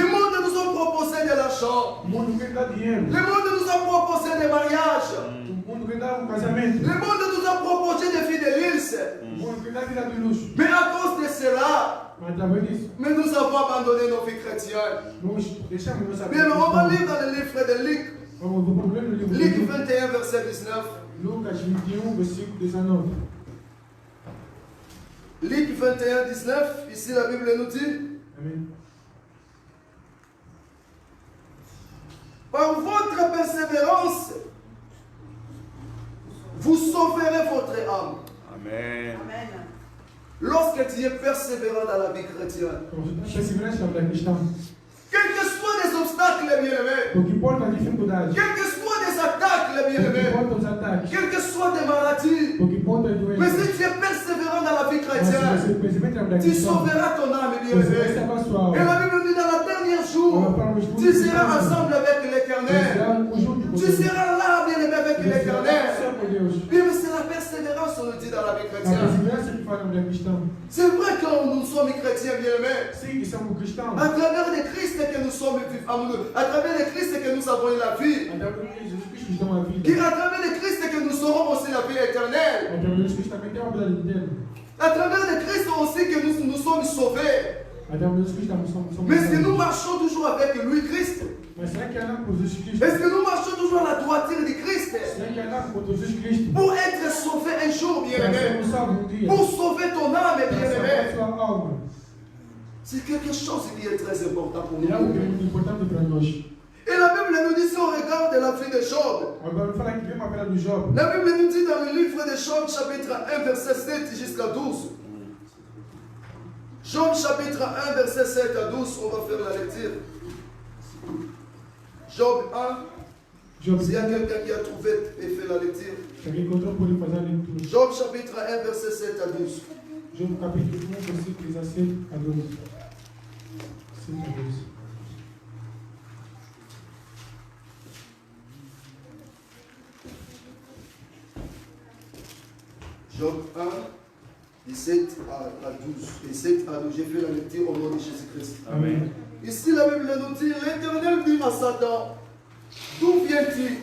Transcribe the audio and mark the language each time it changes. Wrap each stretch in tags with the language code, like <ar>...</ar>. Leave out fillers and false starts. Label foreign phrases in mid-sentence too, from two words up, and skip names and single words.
<fr>Le monde nous a proposé de l'argent.</fr> <pt>O mundo quer dar dinheiro.</pt> <fr>Le monde nous a proposé des mariages.</fr> <pt>O mundo quer dar casamento.</pt> <fr>Le monde nous a proposé des vies de luxe.</fr> <pt>O mundo quer dar vida de luxo.</pt> <fr>Mais à cause de cela,</fr> <pt>Mas através disso,</pt> <fr>mais nous avons abandonné nos vies chrétiennes.</fr> <pt>nós deixamos nossa</pt> <fr>Bien, on va lire dans le livre de Luc,</fr> <pt>Vamos ler no livro</pt> <fr>Luc</fr> <pt>de</pt> <fr>21, verset 19.</fr> <pt>Lucas 21, versículo 19.</pt> <fr>Luc 21, 19, ici la Bible nous dit,</fr> <pt>Amém.</pt> <fr>par votre persévérance, vous sauverez votre âme. Amen. Lorsque tu es persévérant dans la vie chrétienne,</fr> <pt>Perseverança da cristã.</pt> <fr>quels que soient les obstacles, bien-aimés,</fr> <pt>O que importa a dificuldade.</pt> <fr>quels que soient les attaques,</fr> <pt>O que</pt> <fr>bien-aimés,</fr> <pt>importa os ataques.</pt> <fr>quelles que soient des maladies,</fr> <pt>O que importa as</pt> <fr>mais</fr> <pt>doenças.</pt> <fr>si tu es persévérant dans la vie</fr> <pt>Mas se</pt> <fr>chrétienne,</fr> <pt>você persevera da</pt> <fr>tu</fr> <pt>cristã,</pt> <fr>sauveras ton âme,</fr> <pt>você vai</pt> <fr>bien-aimé.</fr> <pt>salvar sua</pt> <fr>Et la</fr> <pt>alma.</pt> <fr>Bible dit dans la dernière jour, tu seras ensemble avec l'Éternel. Tu seras là, bien-aimé, avec l'Éternel. Oui, mais c'est la persévérance, on nous dit dans la vie</fr> <pt>A</pt> <fr>chrétienne.</fr> <pt>perseverança que falamos da cristã.</pt> <fr>C'est vrai que nous sommes chrétiens, bien-aimés.</fr> <pt>Sim, que somos cristãos.</pt> <fr>À travers le Christ que nous sommes vivants, à travers le Christ que nous avons eu la vie,</fr> <pt>Através de Jesus Cristo nos dão a vida.</pt> <fr>et à travers le Christ que nous aurons aussi la vie éternelle.</fr> <pt>Através de Jesus Cristo também tem uma vida eterna.</pt> <fr>À travers le Christ aussi que nous sommes sauvés.</fr> <pt>Através de Jesus Cristo também somos</pt> <fr>Mais est-ce que nous</fr> <pt>salvos.</pt> <fr>marchons toujours avec lui, Christ?</fr> <pt>Mas será que andamos por Jesus Cristo?</pt> <fr>Est-ce que nous marchons toujours à la droiture de Christ?</fr> <pt>Será que andamos por Jesus Cristo?</pt> <fr>Pour être sauvé un jour,</fr> <pt>Para</pt> <fr>bien-aimé.</fr> <pt>sermos salvos um dia.</pt> <fr>Pour sauver ton âme,</fr> <pt>Para salvar</pt> <fr>bien-aimé.</fr> <pt>sua alma.</pt> <fr>C'est quelque chose qui est très important pour Il y a nous. quelque important de prendre note. Et la Bible nous dit, si on regarde la vie de Job,</fr> <pt>Agora, fala que vem a do Job.</pt> <fr>la Bible nous dit dans le livre de Job, chapitre 1, verset 7 jusqu'à 12. Job, chapitre 1, verset 7 à 12, on va faire la lecture. Job 1, Job, s'il y a quelqu'un qui a trouvé et fait la lecture.</fr> <pt>que encontrou por ele fazer a leitura.</pt> <fr>Job, chapitre 1, verset 7 à 12. Job,</fr> <pt>capítulo 1, versículos 17 a 12. 7 a 12.</pt> <fr>Job 1, 17 à 12. Et 7 à 12. J'ai fait la lecture au nom de Jésus-Christ.</fr> <pt>Amém.</pt> <fr>Ici, la Bible nous dit, l'Éternel dit à Satan, d'où viens-tu?</fr>